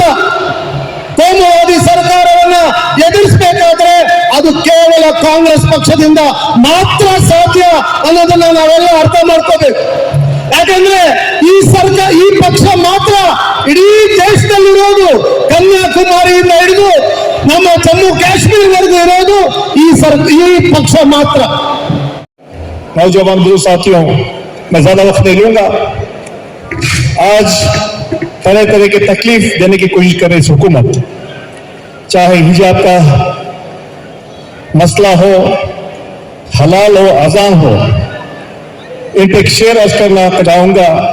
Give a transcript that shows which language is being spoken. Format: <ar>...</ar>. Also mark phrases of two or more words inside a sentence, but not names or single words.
<kn>ಕೋಮುವಾದಿ ಸರ್ಕಾರವನ್ನ ಎದುರಿಸಬೇಕಾದ್ರೆ ಅದು ಕೇವಲ ಕಾಂಗ್ರೆಸ್ ಪಕ್ಷದಿಂದ ಮಾತ್ರ ಸಾಧ್ಯ ಅನ್ನೋದನ್ನ ನಾವೆಲ್ಲ ಅರ್ಥ ಮಾಡ್ಕೋಬೇಕು. ಯಾಕಂದ್ರೆ ಈ ಪಕ್ಷ ಮಾತ್ರ ಇಡೀ ದೇಶದಲ್ಲಿರೋದು, ಕನ್ಯಾಕುಮಾರಿಯಿಂದ ಹಿಡಿದು ನಮ್ಮ ಜಮ್ಮು ಕಾಶ್ಮೀರವರೆಗೂ ಇರೋದು ಈ ಪಕ್ಷ ಮಾತ್ರ.</kn> <ur>نوجوان دوست ساتھیوں، میں زیادہ وقت نہیں لوں گا. آج طرح طرح کی تکلیف دینے کی کوشش کر رہی حکومت، چاہے حجاب کا مسئلہ ہو، حلال ہو، اذان ہو، ان پے ایک شعر عرض کرنا چاہوں گا.</ur>